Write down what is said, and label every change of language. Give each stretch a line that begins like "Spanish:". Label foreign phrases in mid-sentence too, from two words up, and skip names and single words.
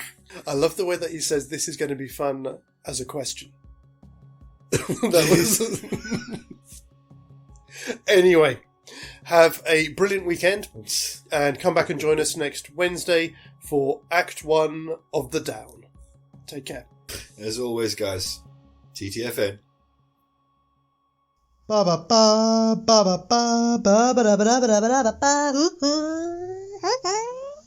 English: I love the way that he says this is going to be fun as a question. That was... Anyway, have a brilliant weekend and come back and join us next Wednesday for Act 1 of The Down. Take care. As always, guys, TTFN. Ba ba ba ba ba ba ba ba ba ba ba ba ba ba.